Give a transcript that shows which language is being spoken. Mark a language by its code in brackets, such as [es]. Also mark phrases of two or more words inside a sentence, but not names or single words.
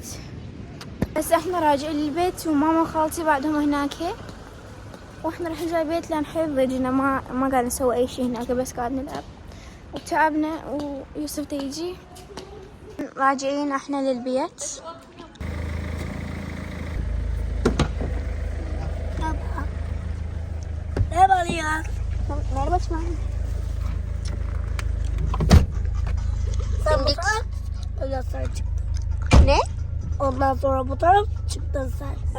[ar] بس احنا راجعين للبيت وماما وخالتي بعدهم هناك واحنا راح نرجع البيت لان حيل ضجنا ما قاعد نسوي اي شيء هناك بس قاعد نلعب وتعبنا ويوسف تيجي. راجعين احنا للبيت. [tr] Merhaba Çınar. Bindik. Ondan sonra çıktı. Ne? Ondan sonra bu taraf çıktı sen.